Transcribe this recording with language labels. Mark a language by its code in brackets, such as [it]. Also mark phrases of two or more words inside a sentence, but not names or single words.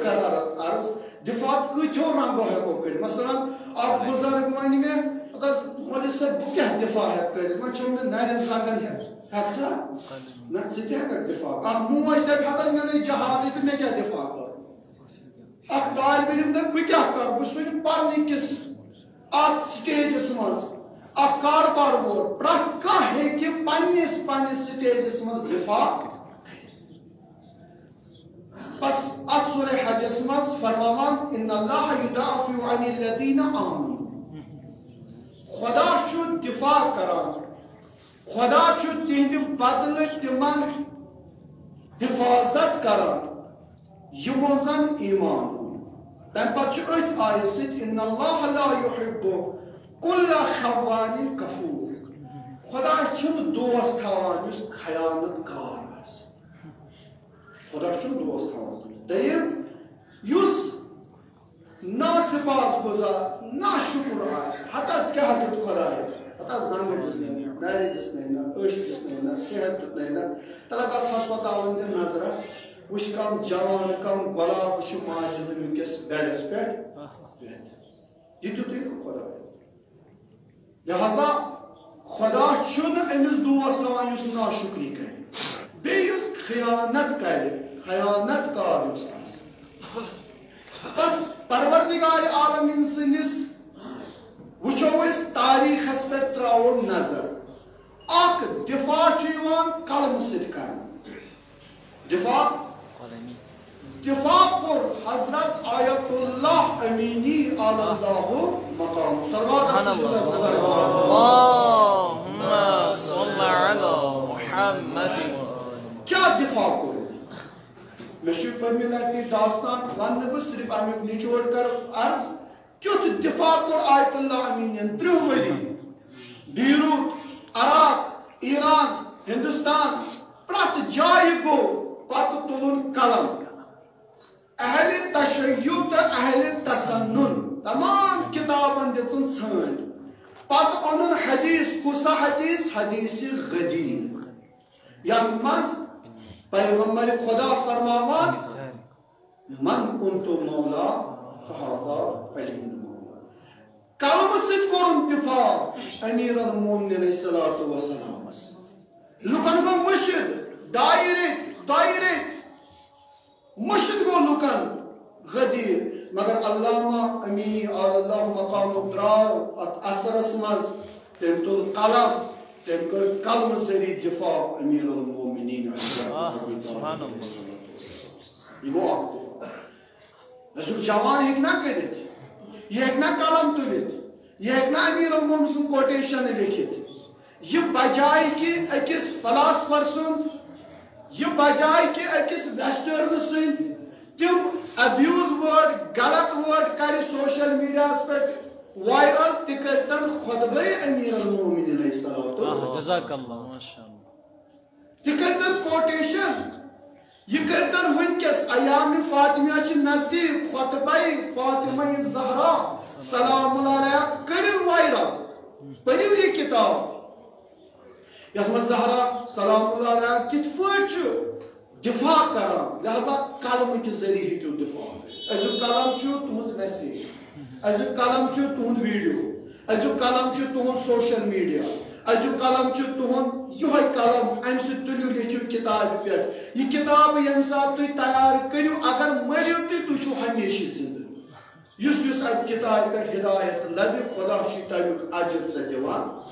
[ks] کرٕ عرض دفاع کۭتیو رنگو ہٮ۪کو کٔرِتھ مثلاً اکھ بُزرگ وَنہِ مےٚ مولوی صٲب بہٕ کیٛاہ دفاع ہٮ۪کہٕ کٔرِتھ وۄنۍ چھو مےٚ نرٮ۪ن زنٛگن ہٮ۪کھا نہ ژٕ تہِ ہٮ۪ککھ دفاع اکھ موج دپہِ ہتس مےٚ گٔے جہازٕے تہٕ مےٚ کیٛاہ دفاع کرُن اکھ طالبہِ علم دپہِ بہٕ کیٛاہ کرٕ بہٕ چھُس پرنہٕ کِس اتھ سٹیجس منٛز اکھ کاربار وول پرٛٮ۪تھ کانٛہہ ہیٚکہِ پننِس سٹیجس منٛز دفاع بس اتھ سورہ حجس منٛز فرماوان [ar] ان اللہ یدافع عن الذین آمنوا [ks] خدا چھُ دفاع کران خدا چھُ تِہنٛدِ بدلہٕ تِمن حفاظت کران یِمو زن ایمان اوٚن تمہِ پتہٕ چھُ أتھۍ آیت سۭتۍ [ar] ان اللہ لا یحب کُلَّ خوان کفور [ks] خدا چھُنہٕ دوست تھاوان یُس خیانت کار آسہِ خدا چھُنہٕ دوست تھاوان دوٚیِم یُس ناسپاس گُزار ناشُکُر آسہِ ہتس کیٛاہ دیُت خۄدایس ہتس زنٛگہٕ دِژنَے نہٕ نرِ دِژنَے نہٕ أچھ دِژنَے نہٕ صحت دیُتنَے نہٕ تلے گژھ ہسپتالن دِ نظرا وٕچھ کم جوان کم گۄلاب چھُ ماجہِ ہٕنٛدِس بیڈس پٮ۪ٹھ یہِ دیُتُے نہٕ خۄداے لہذا خۄدا چھُنہٕ أمِس دوست تھاوان یُس ناشُکری کرِ بیٚیہِ یُس خیانت کرِ خیانت کار یُس آسہِ بس پروردگار عالمین سٕنٛدِس وٕچھو أسۍ تاریٖخس پٮ۪ٹھ تراوو نظر اکھ دفاع چھُ یِوان قلمہٕ سۭتۍ کرنہٕ دفاع کوٚر حضرت آیت اللہ امینی [ar] علی اللہ مقام [ks] کیا دفاع کوٚر مےٚ چھُ پٔتمہِ لٹہِ داستان وننہٕ بہٕ صرف امیُک نچوڑ کرٕ عرض کیُتھ دفاع کوٚر آیت اللہ امینین 30 ؤری بیروت عراق ایران ہندوستان پرٛٮ۪تھ جایہِ گوٚو پتہٕ تُلُن قلم اہلِ تشیع تہٕ اہلِ تسنن تمام کتابن دِژٕن ژھٲنٛڈ پتہٕ اوٚنُن حدیث کُسا حدیث حدیث غدیر یتھ منٛز پیغمبر خدا فرماوان [ar] من کنتو مولا فہذا علی مولا [ks] قلمہٕ سۭتۍ کوٚرُن دفاع امیر المومنین [ar] علیہ الصلوۃ والسلام [ks] لُکن گوٚو مٔشِد 2 ریٚتۍ مٔشِد گوٚو لُکن غدیر مگر علامہ امینی علی اللہ مقامُک درٛاو اتھ اثرس منٛز تٔمۍ تُل قلم تٔمۍ کٔر قلمہٕ ذریعہ دفاع امیر المومنین یہ گوٚو اکھ دفاع أزیُک جوان ہیٚکہِ نا کٔرِتھ یہِ ہیٚکہِ نا قلم تُلِتھ یہِ ہیٚکہِ نا امیر المومن سُنٛد کوٹیشن لیکھِتھ یہِ بجاے کہِ أکِس فلاسفر سُنٛد یہِ بجاے کہِ أکِس ویسٹٲرنہٕ سٕنٛدۍ تِم ابیوز وٲڈ غلط وٲڈ کرِ سوشل میڈیاہس پٮ۪ٹھ وائرل تہِ کٔرتن خۄطبے امیر المومنین [ar] علیہ الصلوۃ جزاک اللہ ماشاء اللہ [ks] تہِ کٔرتن کوٹیشن یہ کٔرتن وٕنکیٚس ایام فاطمیہ چھِ نزدیٖک خۄطبے فاطمہ زہرا [ar] سلام اللہ علیہا [ks] کٔرِو وائرل پٔرِو یہِ کِتاب یتھ منٛز زہرا [ar] سلام اللہ علیہا [ks] کِتھ پٲٹھۍ چھُ دفاع کران لہذا قلمہٕ کہِ ذریعہ ہیٚکِو دفاع کٔرِتھ أزیُک قلم چھُ تُہنٛز میسیج ازیُک قلم چھُ تُہُنٛد ویٖڈیو ازیُک قلم چھُ تُہُنٛد [en] social media [ks] ازیُک قلم چھُ تُہُنٛد یِہوے قلم امہِ سۭتۍ تُلِو لیکھِو کِتابہِ پٮ۪ٹھ یہِ کِتاب ییٚمہِ ساتہٕ تُہۍ تیار کٔرِو اگر مٔرِو تہِ تُہۍ چھِو ہمیشہِ زِندٕ یُس یُس اَتہِ کِتابہِ پٮ۪ٹھ ہدایت لبہِ خۄدا چھُ تمیُک اجر ژےٚ دِوان